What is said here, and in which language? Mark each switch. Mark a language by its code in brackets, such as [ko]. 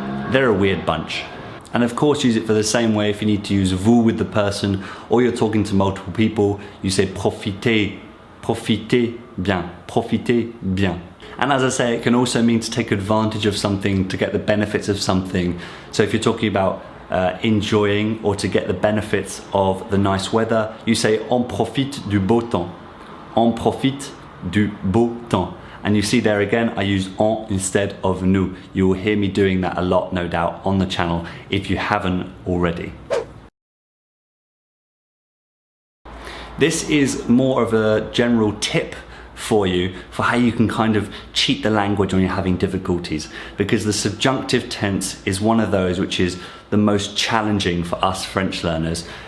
[en] They're a weird bunch. And of course use it for the same way if you need to use vous with the person or you're talking to multiple people, you say [fr] profitez, profitez bien, profitez bien. [en] And as I say, it can also mean to take advantage of something, to get the benefits of something. So if you're talking about enjoying or to get the benefits of the nice weather, you say [fr] on profite du beau temps. On profite du beau temps. [en] And you see there again, I use on instead of nous. You will hear me doing that a lot, no doubt, on the channel if you haven't already. This is more of a general tip for you for how you can kind of cheat the language when you're having difficulties, because the subjunctive tense is one of those which is the most challenging for us French learners.